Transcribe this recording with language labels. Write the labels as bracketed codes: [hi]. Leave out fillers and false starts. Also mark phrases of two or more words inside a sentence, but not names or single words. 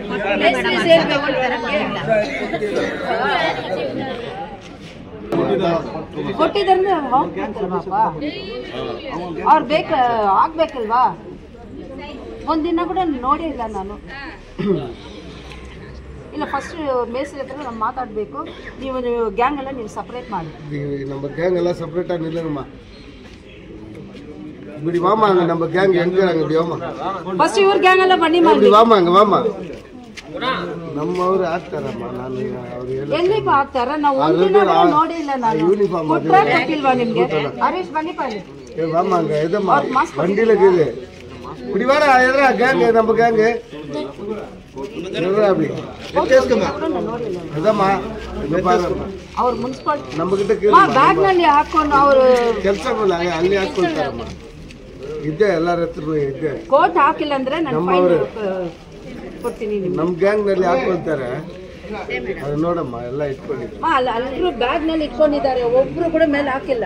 [kn] ಕೊಟ್ಟಿದ್ದಾರೆ ಅವ್ರು ಆಗ್ಬೇಕಲ್ವಾ? ಒಂದಿನ ಕೂಡ ನೋಡೇ ಇಲ್ಲ ನಾನು. ಇಲ್ಲ, ಫಸ್ಟ್ ಮೇಸ್ತ್ರಿ ಹತ್ರ ನಾವು ಮಾತಾಡಬೇಕು. ನೀವು ಗ್ಯಾಂಗ್ ಎಲ್ಲ ನೀವು ಸಪ್ರೇಟ್ ಮಾಡಿ. [ta] நம்ம கேங் எல்லாம் செப்பரேட்டா நில்லுங்கம்மா. இப்படி வாமா, அங்க நம்ம கேங் எங்க இருக்காங்க? இப்படி வாமா. [kn] ಫಸ್ಟ್ ಇವ್ರ ಗ್ಯಾಂಗ್ ಎಲ್ಲ ಬನ್ನಿ ಮಾಡಿ. [ta] இப்படி வாமா, அங்க வாமா. [kn] ನಮ್ಮ ಅವರು ಆಗ್ತಾರಮ್ಮ. ನಾನು ಅವರು ಎಲ್ಲಿಗೂ ಆಗ್ತಾರ? ನಾವು ಒಂದಿನ ಕೂಡ ನೋಡೇ ಇಲ್ಲ ನಾನು. ಯೂನಿಫಾರ್ಮ್ ಕೊಟ್ಟಿಲ್ವಾ ನಿಮ್ಗೆ? ಹರೀಶ್ ಬನ್ನಿ ಪಾಲಿ. [ta] ஏ வாமா, அங்க எதம்மா வண்டியில இருக்குது. இப்படி வாடா, எதுரா கேங், நம்ம கேங் எதுரா அப்படி கேஸ்கமா அதம்மா. இங்க பாருங்க, [kn] ಅವ್ರ ಮುನ್ಸಿಪಾಲಿಟಿ [ta] நம்ம கிட்ட கேளு. [kn] ಬ್ಯಾಗ್ ನಲ್ಲಿ ಹಾಕೊಂಡು ಅವರು ಕೆಲಸ ಮಾಡಲ್ಲ, ಅಲ್ಲಿ ಹಾಕೊಳ್ತಾರಮ್ಮ. ಇದ್ದೆ ಎಲ್ಲರ ಹತ್ರ ಇದ್ದೆ. ಕೋಟ್ ಹಾಕಿಲ್ಲ ಅಂದ್ರೆ ನಾನು ಫೈನ್ ಕೊಡ್ತೀನಿ. ನಮ್ಮ ಗ್ಯಾಂಗ್ ನಲ್ಲಿ ಹಾಕೊಳ್ತಾರೆ, ಅದು ನೋಡಮ್ಮ. ಎಲ್ಲ ಇಟ್ಕೊಂಡಿದ್ದಾರೆ. ಎಲ್ಲರೂ ಬ್ಯಾಗ್ ನಲ್ಲಿ ಇಟ್ಕೊಂಡಿದ್ದಾರೆ, ಒಬ್ರು ಕೂಡ ಮೇಲೆ ಹಾಕಿಲ್ಲ.